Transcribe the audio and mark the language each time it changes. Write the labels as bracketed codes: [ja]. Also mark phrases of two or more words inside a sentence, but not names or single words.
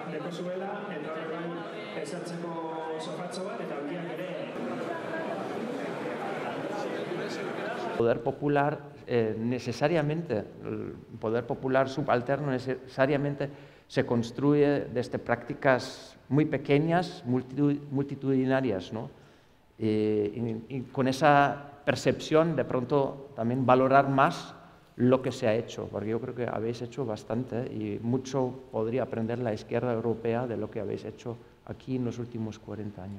[eu] zuela, eta horretan esertzeko sofatxo bat, eta handiak ere. [es] Poder popular necesariamente, el poder popular subalterno necesariamente se construye desde prácticas muy pequeñas, multitudinarias, ¿no? Y con esa percepción de pronto también valorar más lo que se ha hecho, porque yo creo que habéis hecho bastante y mucho podría aprender la izquierda europea de lo que habéis hecho aquí en los últimos 40 años.